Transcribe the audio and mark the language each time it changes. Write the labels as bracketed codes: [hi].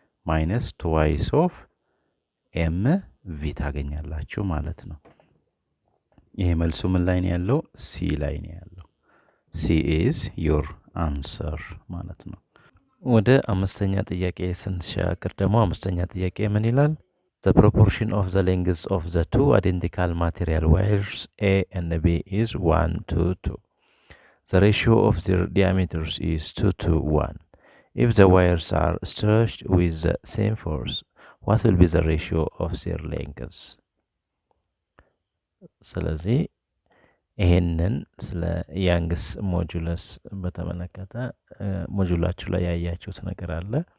[en] minus twice of mv [am] ታገኛላችሁ ማለት ነው። ይሄ መልሱ ምን ላይ ነው ያለው? ሲ ላይ ነው ያለው። ሲ [en] is your answer [am] ማለት ነው። ወደ አምስተኛ ጥያቄ ስንሻገር ደግሞ አምስተኛ ጥያቄ ምን ይላል? [en] The proportion of the lengths of the two identical material wires A and B is 1:2. The ratio of their diameters is 2:1. If the wires are stretched with the same force, what will be the ratio of their lengths? [am] ስለዚህ ይሄንን ስለ ያንግስ ሞጁለስ በተመለከተ ሞጁላችሁ ላይ ያያችሁት ነገር አለ።